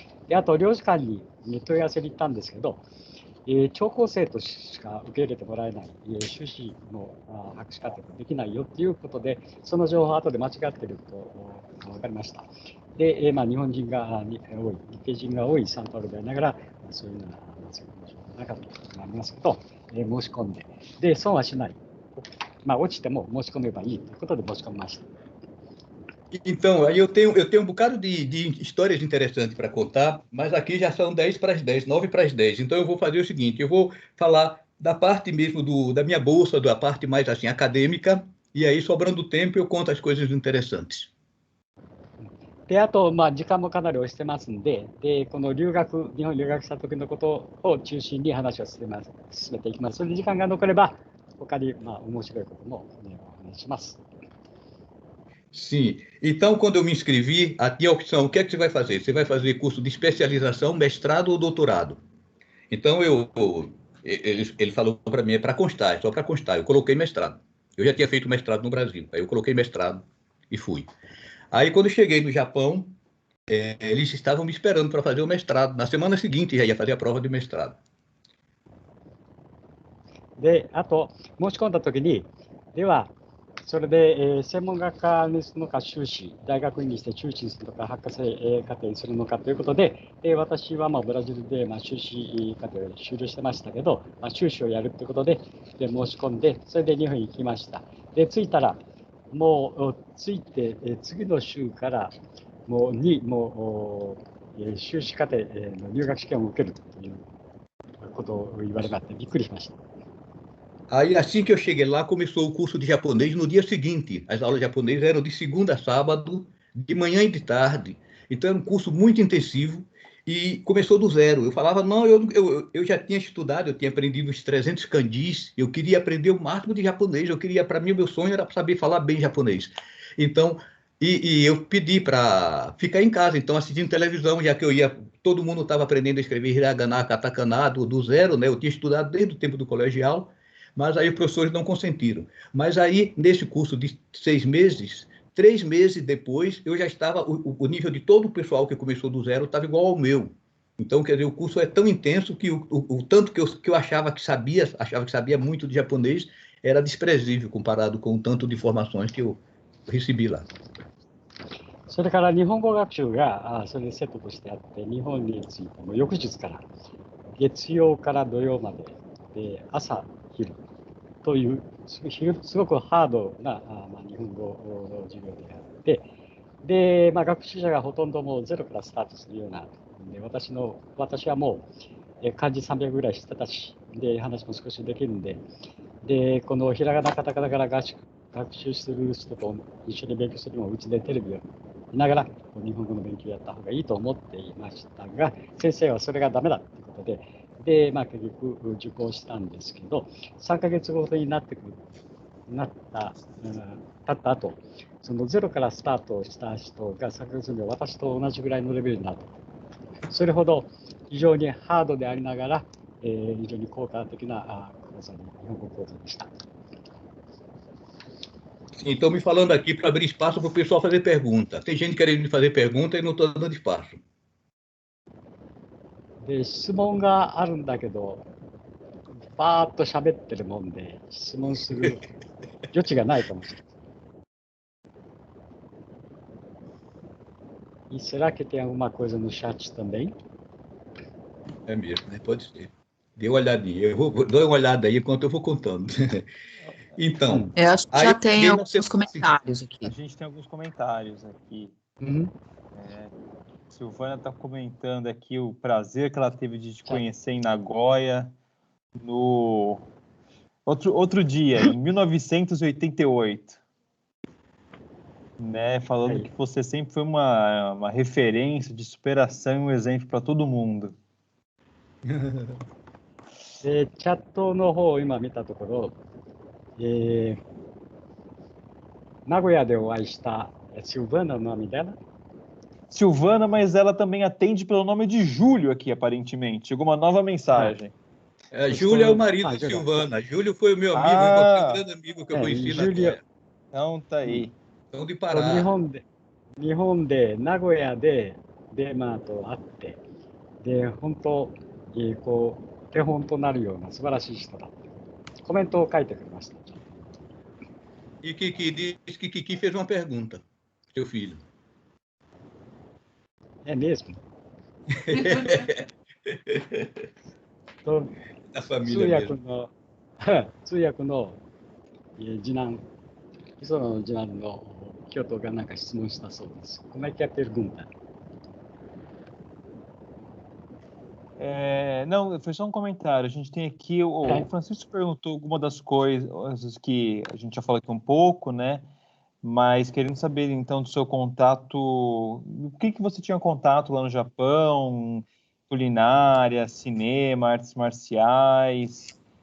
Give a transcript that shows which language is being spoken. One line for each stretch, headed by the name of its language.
Japanese: で、あと、領事館に問い合わせに行ったんですけど、聴講生としか受け入れてもらえない、修士の博士課程ができないよということで、その情報は後で間違っていると分かりました。で、日本人が多い、日系人が多いサンパウロでありながら、そういうような情報がなかったことがありますけど、申し込んで、で、損はしない。落ちても申し込めばいいということで申し込みました。
Portuguese: Então, aí eu tenho um bocado de histórias interessantes para contar, mas aqui já são 10 para as 10, 9 para as 10. Então, eu vou fazer o seguinte, eu vou falar da parte mesmo da minha bolsa, da parte mais assim acadêmica, e aí, sobrando tempo, eu conto as coisas interessantes.
Japanese: で、あと、時間もかなり押してますんで、で、この日本留学した時のことを中心に話を進めていきます。それで時間が残れば、他に、面白いことも、ね、お話しします。
Portuguese: Sim. Então, quando eu me inscrevi, aqui a opção, o que é que você vai fazer? Você vai fazer curso de especialização, mestrado ou doutorado? Então, ele falou para mim, é para constar, é só para constar. Eu coloquei mestrado. Eu já tinha feito mestrado no Brasil. Aí eu coloquei mestrado e fui. Aí, quando eu cheguei no Japão, eles estavam me esperando para fazer o mestrado. Na semana seguinte, já ia fazer a prova de mestrado.
Japanese: で、あと、申し込んだときに、では、それで、専門学科にするのか、修士、大学院にして修士にするのか、博士課程にするのかということで、私はブラジルで修士課程を修了してましたけど、修士をやるということで、申し込んで、それで日本に行きました。で、着いたら、もう着いて、次の週から、もう修士課程の入学試験を受けるということを言われまして、びっくりしました。
Portuguese: Aí, assim que eu cheguei lá, começou o curso de japonês no dia seguinte. As aulas de japonês eram de segunda a sábado, de manhã e de tarde. Então, era um curso muito intensivo e começou do zero. Eu falava, não, eu já tinha estudado, eu tinha aprendido os 300 kanjis, eu queria aprender o máximo de japonês, para mim, o meu sonho era saber falar bem japonês. Então, eu pedi para ficar em casa, então, assistindo televisão, já que todo mundo estava aprendendo a escrever hiragana, katakana do zero, né? Eu tinha estudado desde o tempo do colegial. Mas aí os professores não consentiram. Mas aí, nesse curso de 6 meses, 3 meses depois, eu já estava, o nível de todo o pessoal que começou do zero estava igual ao meu. Então, quer dizer, o curso é tão intenso que o tanto que eu achava que sabia muito de japonês, era desprezível comparado com o tanto de informações que eu recebi lá.
Japanese: それから日本語学習がそれでセットとしてあって、日本に着いても翌日から月曜から土曜までで朝昼というすごくハードな日本語の授業であって、で、学習者がほとんどもうゼロからスタートするようなで、私はもう漢字300ぐらい知ってたし、で話も少しできるんで、このひらがなカタカナから学習する人と一緒に勉強するのをうちでテレビを見ながら日本語の勉強をやった方がいいと思っていましたが、先生はそれがダメだということで、結局受講したんですけど、3ヶ月ごとに経った後、そのゼロからスタートした人が3ヶ月後私と同じぐらいのレベルになった。それほど非常にハードでありながら、非常に効果的な日本語講座でした。
Portuguese: Então, me falando aqui para abrir espaço para o pessoal fazer pergunta. Tem gente querendo fazer pergunta e não estou dando espaço.
Japanese: で、質問があるんだけど、バーッと喋ってるもんで、質問する余地がないかもしれない。
Portuguese: E será que tem alguma coisa no chat também? É mesmo, né? Pode ser. Dê uma olhadinha. Eu vou dar uma olhada aí enquanto eu vou contando. Então, eu acho que já tem alguns comentários aqui. A gente tem alguns comentários aqui. Silvana está comentando aqui o prazer que ela teve de te conhecer em Nagoya no outro dia, em 1988. Né, falando que você sempre foi uma referência de superação e um exemplo para todo mundo.
Japanese: チャットの方を今見たところ、名古屋でお会いしたSilvana,
Portuguese: o nome dela? Silvana, mas ela também atende pelo nome de Júlio aqui, aparentemente. Chegou uma nova mensagem. Júlio é o marido de Silvana. Júlio foi o meu amigo, um grande amigo que eu conheci na Nagoya. Então tá aí. Então, de Pará.
Japanese: 日本で名古屋でと会って、で、本当、手本となるような素晴らしい人だってコメントを書いてくれました。
Portuguese: E Kiki disse que Kiki fez uma pergunta, seu filho. É mesmo? Da família mesmo.
Japanese: 通訳の次男、磯野の次男の京都がなんか質問したそうです。
Portuguese: Como é que é a pergunta? Não, foi só um comentário. A gente tem aqui, o Francisco perguntou alguma das coisas que a gente já falou aqui um pouco, né? Mas querendo saber, então, do seu contato, o que você tinha contato lá no Japão, culinária, cinema, artes marciais,